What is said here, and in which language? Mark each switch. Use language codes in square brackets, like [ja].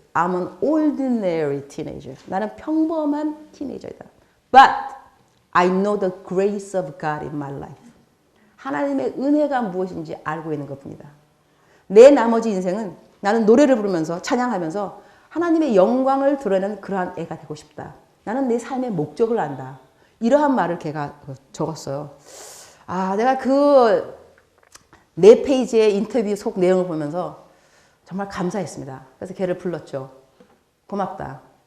[en] I'm an ordinary teenager. [ko] 나는 평범한 티네이저이다. [en] But I know the grace of God in my life. [ko] 하나님의 은혜가 무엇인지 알고 있는 것뿐이다. 내 나머지 인생은 나는 노래를 부르면서 찬양하면서 하나님의 영광을 드러내는 그러한 애가 되고 싶다. 나는 내 삶의 목적을 안다. 이러한 말을 걔가 적었어요. 내가 그 4페이지의 인터뷰 속 내용을 보면서 정말 감사했습니다. 그래서 걔를 불렀죠. 고맙다.